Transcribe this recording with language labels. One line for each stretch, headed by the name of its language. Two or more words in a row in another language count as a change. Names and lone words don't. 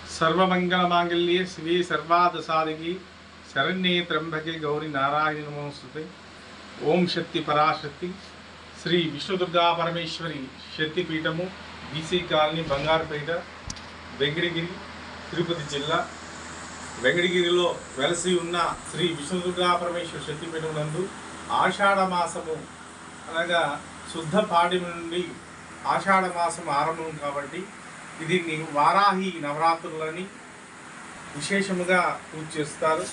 Sanskrit: सर्वमंगलमांगल्ये शिवे सर्वार्थसाधिके शरण्ये त्र्यंबके गौरी नारायणी नमोस्तुते। ओम शक्ति पराशक्ति
Telugu: శ్రీ విష్ణుదుర్గా పరమేశ్వరి శక్తిపీఠము బీసీ కాలనీ బంగారుపేట వెంకటగిరి తిరుపతి జిల్లా వెంకటగిరిలో వెలసి ఉన్న శ్రీ విష్ణుదుర్గా పరమేశ్వరి శక్తిపీఠం నందు ఆషాఢ మాసము అనగా శుద్ధ పాడ్యమి నుండి ఆషాఢ మాసం ఆరంభం కాబట్టి దీన్ని వారాహి నవరాత్రులని విశేషముగా పూజ చేస్తారు।